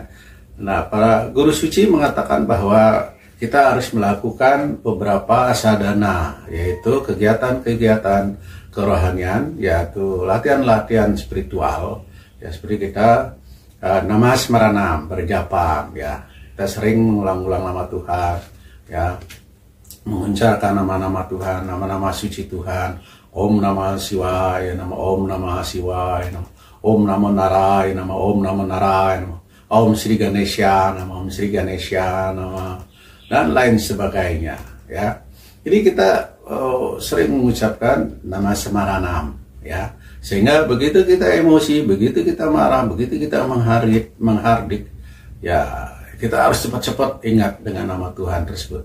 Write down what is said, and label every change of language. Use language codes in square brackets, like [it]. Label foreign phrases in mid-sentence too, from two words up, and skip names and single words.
[id] Nah, para guru suci mengatakan bahwa kita harus melakukan beberapa sadhana, yaitu kegiatan-kegiatan kerohanian, yaitu latihan-latihan spiritual, ya, seperti kita namasmaranam, berjapa, ya. Kita sering mengulang-ulang nama Tuhan, ya, mengucapkan nama-nama Tuhan, nama-nama suci Tuhan. [sa] Om Namah Shivaya, nama Om Namah Shivaya, Om Namo Narayana, nama Om Namo Narayana, Om Sri Ganesha, nama Om Sri Ganesha, [id] nama dan lain sebagainya. Ya, jadi kita sering mengucapkan nama Semaranam, ya, sehingga begitu kita emosi, begitu kita marah, begitu kita menghardik, ya kita harus cepat-cepat ingat dengan nama Tuhan tersebut.